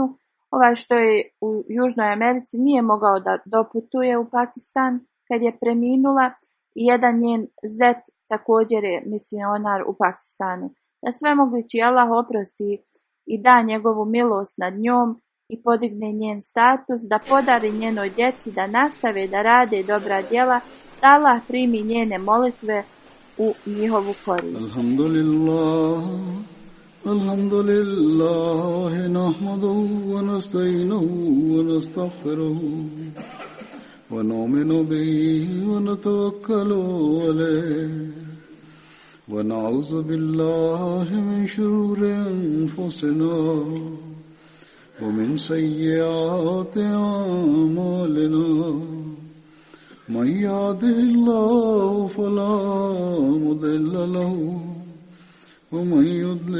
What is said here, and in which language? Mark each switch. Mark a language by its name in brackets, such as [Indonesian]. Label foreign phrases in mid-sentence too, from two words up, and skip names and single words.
[Bosnian] Ovaj što je u Južnoj Americi nije mogao da doputuje u Pakistan kad je preminula i jedan njen zet također je misionar u Pakistanu. Da svemogući Allah oprosti i da njegovu milost nad njom i podigne njen status, da podari njenoj djeci da nastave da rade dobra djela, da Allah primi njene molitve u njihovu korist. [Arabic] الحمد لله نحمده ونستعينه ونستغفره ونؤمن به ونتوكل عليه ونعوذ بالله من شرور أنفسنا ومن سيئات أعمالنا من يهده الله فلا مضل له ومن يضلل